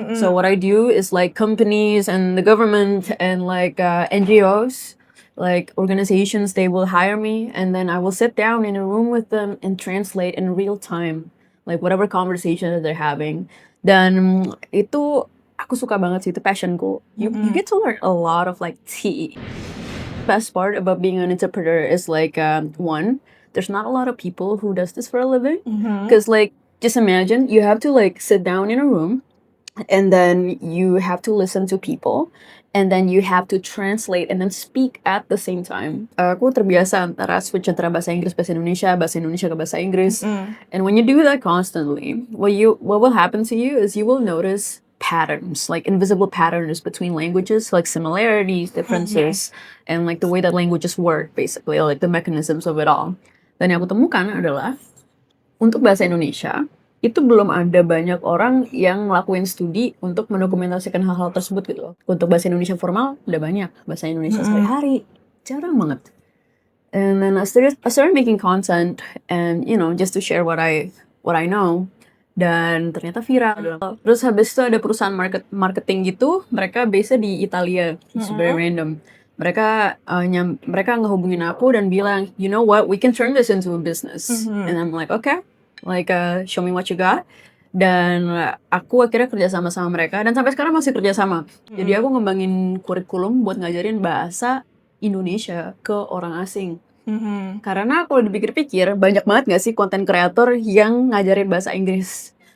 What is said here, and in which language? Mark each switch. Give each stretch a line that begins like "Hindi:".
English: So what I do is like companies and the government and like NGOs, like organizations, they will hire me and then I will sit down in a room with them and translate in real time, like whatever conversation that they're having.
Indonesian: Dan itu aku suka banget sih, itu passionku.
English: You get to learn a lot of like tea. Best part about being an interpreter is like one, there's not a lot of people who does this for a living. Because like just imagine you have to like sit down in a room and then you have to listen to people and then you have to translate and then speak at the same time.
Indonesian: Aku terbiasa antara switch antara bahasa Inggris bahasa Indonesia ke bahasa Inggris.
English: And when you do that constantly, what will happen to you is you will notice patterns, like invisible patterns between languages, like similarities, differences, and like the way that languages work, basically, like the mechanisms of it all.
Indonesian: Dan yang aku temukan adalah untuk bahasa Indonesia, itu belum ada banyak orang yang ngelakuin studi untuk mendokumentasikan hal-hal tersebut gitu loh. Untuk bahasa Indonesia formal, udah banyak. Bahasa Indonesia sehari-hari, jarang banget.
English: And then I started making content and, you know, just to share what I know.
Indonesian: Dan ternyata viral. Terus habis itu ada perusahaan marketing gitu, mereka base di Italia.
English: It's very random.
Indonesian: Mereka ngehubungin aku dan bilang,
English: you know what, we can turn this into a business. And I'm like, okay, like show me what you got.
Indonesian: Dan aku akhirnya kerja sama mereka dan sampai sekarang masih kerja sama. Jadi aku ngembangin kurikulum buat ngajarin bahasa Indonesia ke orang asing. Karena kalau dipikir-pikir banyak banget gak sih konten kreator yang ngajarin bahasa Inggris.